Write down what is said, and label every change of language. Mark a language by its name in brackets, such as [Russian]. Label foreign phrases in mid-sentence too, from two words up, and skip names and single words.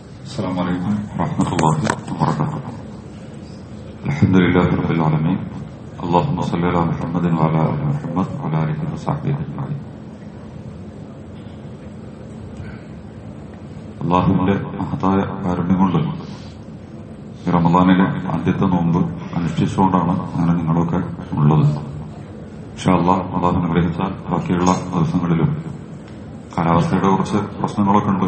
[Arabic] السلام عليكم ورحمة الله وبركاته. الحمد لله رب العالمين. اللهم صل على محمد وعلى آل محمد وعلى آله وصحبه أجمعين. [Malayalam] അള്ളാഹുവിന്റെ മഹത്തായ കാരുണ്യം കൊണ്ട് റമദാനിലെ ആദ്യത്തെ നോമ്പ് അനുഷ്ഠിച്ചുകൊണ്ടാണ് അങ്ങനെ നിങ്ങളൊക്കെ ഉള്ളത്. [Arabic] إن شاء الله [Malayalam] അള്ളാഹു അനുഗ്രഹിച്ചാൽ ബാക്കിയുള്ള ദിവസങ്ങളിലും കാലാവസ്ഥയുടെ കുറച്ച് പ്രശ്നങ്ങളൊക്കെ ഉണ്ട്.